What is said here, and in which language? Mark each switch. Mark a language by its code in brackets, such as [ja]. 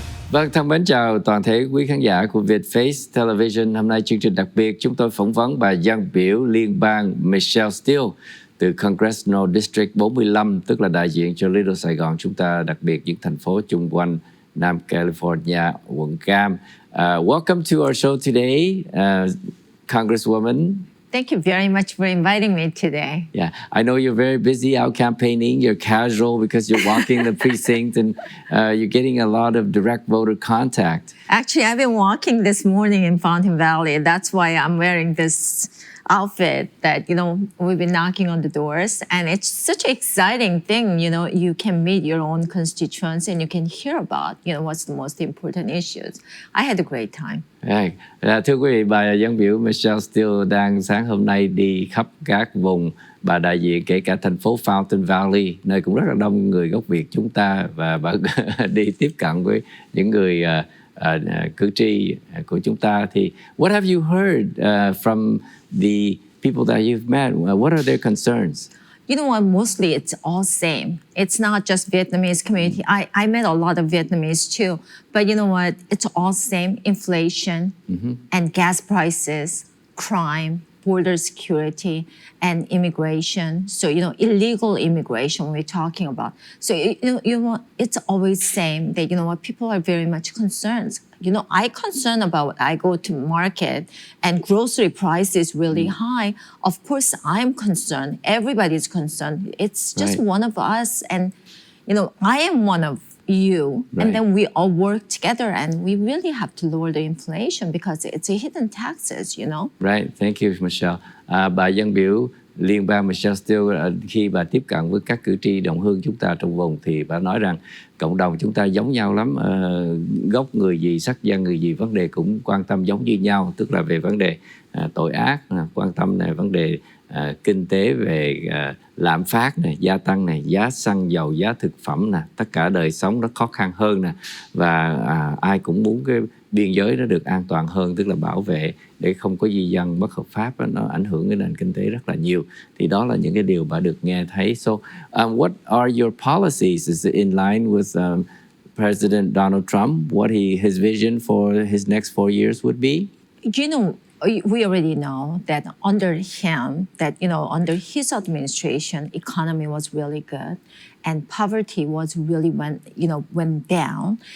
[vi] Vâng, thân mến chào toàn thể quý khán giả của Vietface Television. Hôm nay chương trình đặc biệt chúng tôi phỏng vấn bà Dân Biểu Liên bang Michelle Steele từ Congressional District 45, tức là đại diện cho Little Saigon. Chúng ta đặc biệt những thành phố chung quanh Nam California, quận Cam. [en] Welcome to our show today, Congresswoman. Thank you very much for inviting me today. Yeah, I know you're very busy out campaigning. You're casual because you're walking the precinct and you're getting a lot of direct voter contact. Actually, I've been walking this morning in Fountain Valley. That's why I'm wearing this outfit that, we've been knocking on the doors. And it's such an exciting thing, you can meet your own constituents and you can hear about, what's the most important issues. I had a great time. [vi] Thưa quý vị, bà Dân Biểu Michelle Steele đang sáng hôm nay đi khắp các vùng bà đại diện, kể cả thành phố Fountain Valley, nơi cũng rất là đông người gốc Việt chúng ta, và bà đi tiếp cận với những người cử tri của chúng ta. [en] Thì what have you heard from the people that you've met? What are their concerns? You know what, mostly it's all same. It's not just Vietnamese community. I met a lot of Vietnamese too, but you know what, it's all same. Inflation and gas prices, crime, border security, and immigration. So, illegal immigration we're talking about. So, it's always same that, what, people are very much concerned. I concern about, I go to market and grocery price is really high. Of course, I'm concerned. Everybody's concerned. It's just one of us. And, I am one of you. And then we all work together and we really have to lower the inflation because it's a hidden taxes, Right. Thank you, Michelle. [vi] Bà Dân Biểu Liên bang Michelle Steele, khi bà tiếp cận với các cử tri đồng hương chúng ta trong vùng thì bà nói rằng cộng đồng chúng ta giống nhau lắm, gốc người gì, sắc dân người gì, vấn đề cũng quan tâm giống như nhau, tức là về vấn đề tội ác, quan tâm về vấn đề kinh tế, về lạm phát này, gia tăng này, giá xăng dầu, giá thực phẩm nè, tất cả đời sống nó khó khăn hơn nè, và ai cũng muốn cái biên giới nó được an toàn hơn, tức là bảo vệ để không có di dân bất hợp pháp, nó ảnh hưởng đến nền kinh tế rất là nhiều. Thì đó là những cái điều bà được nghe thấy. [en] So, what are your policies? Is it in line with President Donald Trump? What his vision for his next 4 years would be? We already know that under him, under his administration, economy was really good and poverty was really went down.